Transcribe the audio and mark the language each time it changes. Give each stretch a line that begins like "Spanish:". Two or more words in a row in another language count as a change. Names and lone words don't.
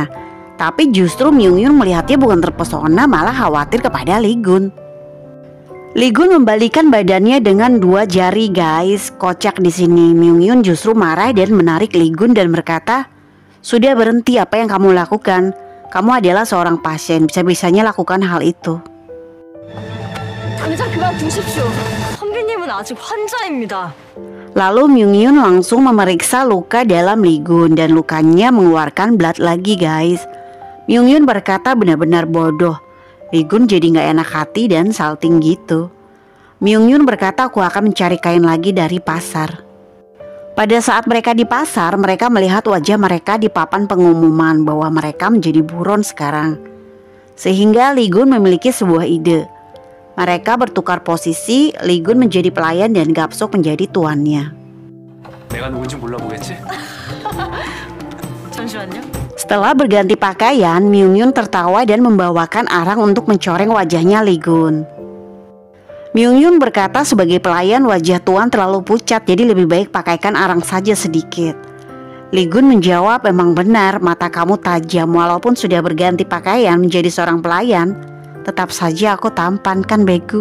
Indonesian: Tapi justru Myung-yun melihatnya bukan terpesona, malah khawatir kepada Lee Gun. Lee Gun membalikan badannya dengan 2 jari guys. Kocak di sini. Myung-yun justru marah dan menarik Lee Gun dan berkata, sudah berhenti apa yang kamu lakukan. Kamu adalah seorang pasien, bisa-bisanya lakukan hal itu.
Korean: 당장 그만두십시오. 선배님은 아직 환자입니다.
Indonesian: Lalu Myung-yun langsung memeriksa luka dalam Lee Gun dan lukanya mengeluarkan blood lagi guys. Myung-yun berkata benar-benar bodoh. Lee Gun jadi gak enak hati dan salting gitu. Myung-yun berkata, aku akan mencari kain lagi dari pasar. Pada saat mereka di pasar, mereka melihat wajah mereka di papan pengumuman bahwa mereka menjadi buron sekarang. Sehingga Lee Gun memiliki sebuah ide. Mereka bertukar posisi, Lee Gun menjadi pelayan dan Gapsok menjadi tuannya.
Korean: 내가 누군지 몰라보겠지? 잠시만요.
Indonesian: Setelah berganti pakaian, Myung-yun tertawa dan membawakan arang untuk mencoreng wajahnya Lee Gun. Myung-yun berkata sebagai pelayan wajah tuan terlalu pucat, jadi lebih baik pakaikan arang saja sedikit. Lee Gun menjawab, memang benar mata kamu tajam, walaupun sudah berganti pakaian menjadi seorang pelayan, tetap saja aku tampan kan begu.